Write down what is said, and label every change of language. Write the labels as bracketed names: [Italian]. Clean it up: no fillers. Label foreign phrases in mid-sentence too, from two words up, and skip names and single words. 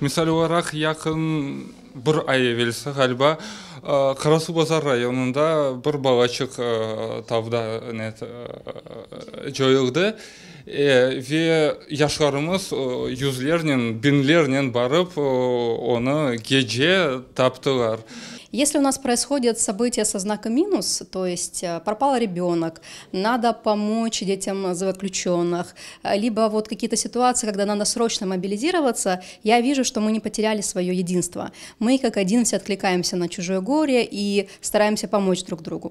[Crimean Tatar] Misal olarak yakın bir ay evvelsi galiba Karasubazar rayonunda bir balaçık tavda joyuldu ve yaşlarımız yüzlerden, binlerden barıp onu gece taptılar. [Russian] Если у нас происходят события со знаком минус, то есть пропал ребенок, надо помочь детям заключенных, либо вот какие-то ситуации, когда надо срочно мобилизироваться, я вижу, что мы не потеряли свое единство. Мы как один все откликаемся на чужое горе и стараемся помочь друг другу.